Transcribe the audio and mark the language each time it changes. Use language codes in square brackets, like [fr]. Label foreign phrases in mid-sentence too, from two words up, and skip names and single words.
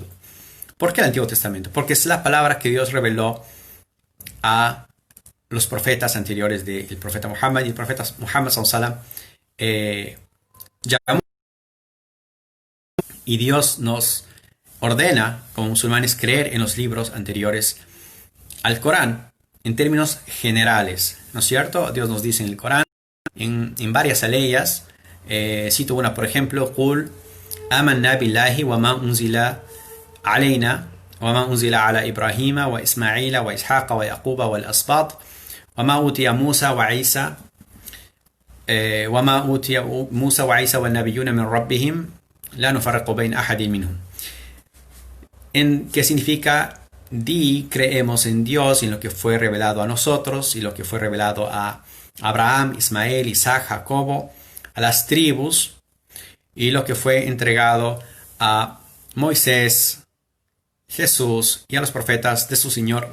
[es] ¿Por qué el Antiguo Testamento? Porque es la palabra que Dios reveló a los profetas anteriores del profeta Muhammad, y el profeta Muhammad sallallahu llamó, y Dios nos ordena como musulmanes creer en los libros anteriores al Corán en términos generales, ¿no es cierto? Dios nos dice en el Corán, en varias aleyas, cito una por ejemplo: [ar] قُلْ آمَنَّا بِاللَّهِ وَمَا أُنزِلَ عَلَيْنَا وَمَا أُنزِلَ عَلَى إِبْرَاهِيمَ وَإِسْمَاعِيلَ وَإِسْحَاقَ وَيَعْقُوبَ وَالْأَسْبَاطِ وَمَا أُوتِيَ موسى وعيسى والنبيون من ربهم لا نفرق بين أحد منهم. [es] ¿Qué significa? Creemos en Dios y en lo que fue revelado a nosotros y lo que fue revelado a Abraham, Ismael, Isaac, Jacobo, a las tribus, y lo que fue entregado a Moisés, Jesús y a los profetas de su Señor.